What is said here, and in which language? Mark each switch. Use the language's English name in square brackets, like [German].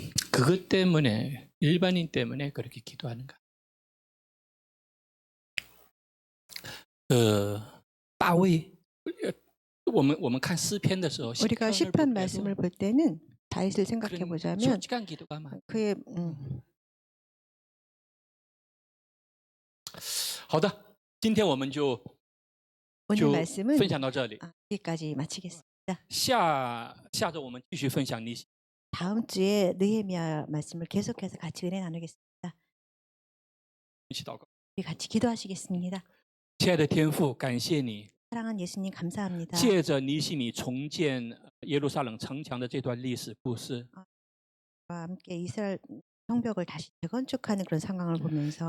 [Korean] 그것 때문에 일반인 때문에 그렇게 기도하는가? [Chinese] 大卫，我们看诗篇的时候， [Korean] 우리가 시편 말씀을 볼 때는 다윗을 생각해 그런 보자면 솔직한 기도가 많아. 그의 [Chinese] 好的，今天我们就 [Korean] 오늘 말씀은 [Chinese] 分享到这里。 [Korean] 여기까지 마치겠습니다. [Chinese] 下周我们继续分享尼西。 [Korean] 다음 주에 느헤미야 말씀을 계속해서 같이 은혜 나누겠습니다. [Chinese] 一起祷告。 [Korean] 우리 같이 기도하시겠습니다. [Chinese] 亲爱的天父，感谢你， [Korean] 사랑하는 예수님 감사합니다. [Chinese] 借着尼西米重建耶路撒冷城墙的这段历史故事， [Korean] 와 함께 이스라엘 성벽을 다시 재건축하는 그런 상황을 보면서